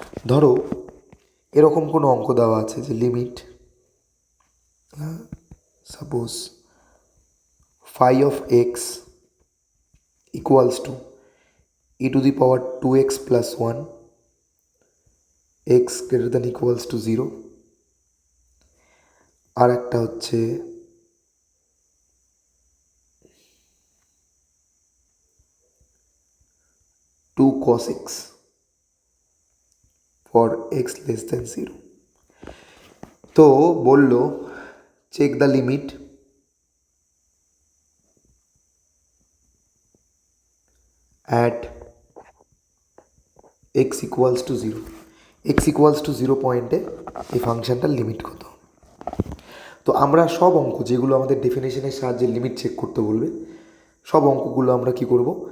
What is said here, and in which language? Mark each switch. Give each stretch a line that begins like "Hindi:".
Bangla: ধরো এরকম কোনো অঙ্ক দেওয়া আছে যে
English: Limit suppose phi of x equals to e to the power 2x plus 1 x greater than equals to 0।
Bangla: আর একটা হচ্ছে
English: Two cos x for x less than 0।
Bangla: তো বললো
English: Check the limit at x equals to 0। x equals to 0
Bangla: পয়েন্টে এই ফাংশনটার limit কত? তো আমরা সব অঙ্ক যেগুলো আমাদের ডেফিনেশনের সাহায্যে লিমিট চেক করতে বলবে, সব অঙ্কগুলো আমরা কি করব?